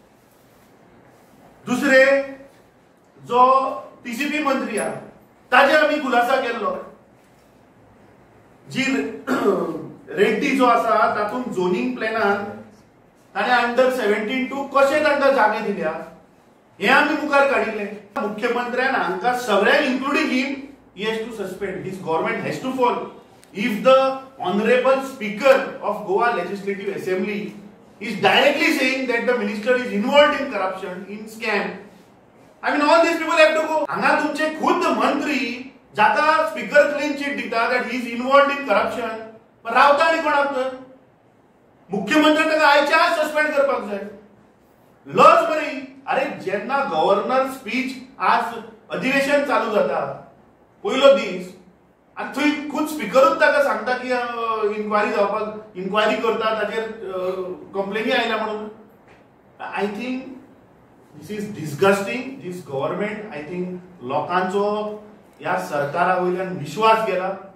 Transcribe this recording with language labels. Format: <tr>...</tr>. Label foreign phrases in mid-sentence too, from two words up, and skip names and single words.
<kok>दुसरे जो टीसीपी मंत्री आहा ताजेर आमी खुलासा केल्लो. जी रेड्डी जो आसा तातूंत झोनिंग प्लॅनान ताणें अंडर 17 टू कशे तांकां जागे दिल्या हे आम्ही मुखार काडिल्ले. मुख्यमंत्र्यान हांकां सगळ्यांक</kok> <en>including him he has to suspend. His government has to fall. If the honorable speaker of Goa Legislative Assembly is directly saying that the minister is involved in corruption, in scam, I mean all these people have to go.</en> <kok>हांगा तुमचे खुद मंत्री जाका स्पीकर क्लीन चिट दिता</kok> <en>that he is involved in corruption,</en> <kok>पण रावता आनी कोणाक तर मुख्यमंत्री ताका आयच्या आज सस्पेंड करपाक जाय. लज बरी. अरे जेन्ना गव्हर्नर स्पीच आज अधिवेशन चालू जाता पयलो दीस आनी थंय खुद स्पीकरूच ताका सांगता की इन्क्वायरी जावपाक इन्क्वायरी करता ताचेर कंप्लेनी आयल्या म्हणून.</kok> <en>I think this is disgusting. this government I think</en> <kok>लोकांचो ह्या सरकारा वयल्यान विश्वास गेला.</kok>